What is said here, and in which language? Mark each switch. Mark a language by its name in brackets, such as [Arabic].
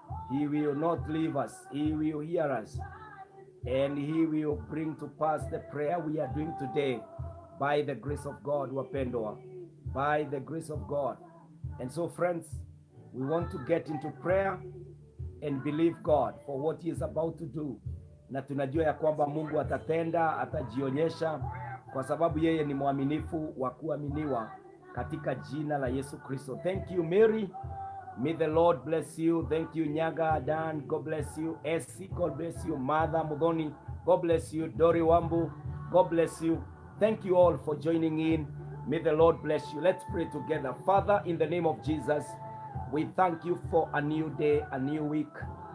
[English] He will not leave us. He will hear us, and he will bring to pass the prayer we are doing today by the grace of God, wapendwa, by the grace of God. And so friends, we want to get into prayer and believe God for what he is about to do. [Swahili] Na tunajua ya kwamba Mungu atatenda, atajionyesha, kwa sababu yeye ni mwaminifu wa kuaminiwa, katika jina la Yesu Kristo. [English] Thank you Mary. May the Lord bless you. Thank you Nyaga Dan, God bless you. Essie, God bless you. Mother Mugoni, God bless you. Dori Wambu, God bless you. Thank you all for joining in. May the Lord bless you. Let's pray together. Father, in the name of Jesus, we thank you for a new day, a new week.